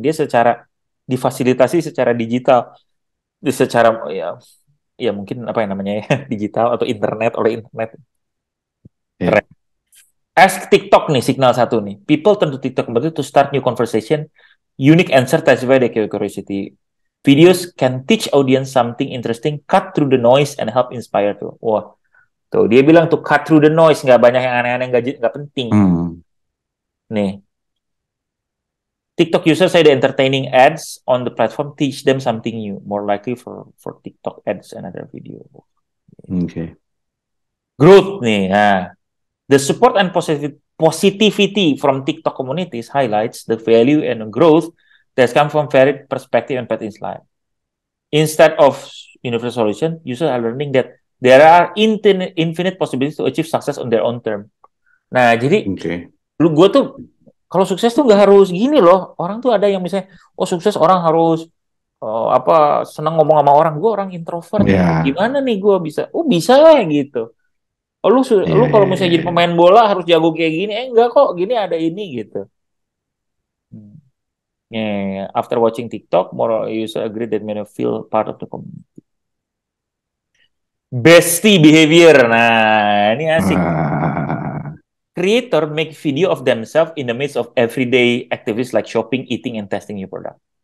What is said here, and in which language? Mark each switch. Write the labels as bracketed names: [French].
[Indonesian] Dia secara difasilitasi secara digital, secara ya ya mungkin apa yang namanya ya digital atau internet oleh internet. ya. Keren. Ask TikTok nih signal satu nih. [English] People turn to TikTok to start new conversation. Unique answer satisfy their curiosity. Videos can teach audience something interesting, cut through the noise and help inspire tuh. [Indonesian] Wah, tuh dia bilang tuh [English] cut through the noise, [Indonesian] nggak banyak yang aneh-aneh, nggak penting. Hmm. [English] Nih, TikTok users say the entertaining ads on the platform teach them something new, more likely for TikTok ads and other video. Oke. [Indonesian] Growth nih, nah. [English] The support and positivity from TikTok communities highlights the value and growth that's come from varied perspective and path in life. Instead of universal solution, users are learning that there are infinite possibilities to achieve success on their own term. [Indonesian] Nah, jadi Oke. lu gue tuh kalau sukses tuh nggak harus gini loh. Orang tuh ada yang misalnya, oh sukses orang harus apa senang ngomong sama orang. Gue orang introvert nih. Ya, Gimana nih gue bisa? Oh bisa lah gitu. Oh, lu iya, iya, iya, misalnya jadi iya. pemain bola harus jago kayak gini. Enggak kok, gini ada ini gitu. Hmm. [English] Yeah, after watching TikTok, more user agree that many feel part of the community. [Indonesian] Bestie behavior. Nah, ini asik. Ah, [English] Creator make video of themselves in the midst of everyday activities like shopping, eating, and testing new product.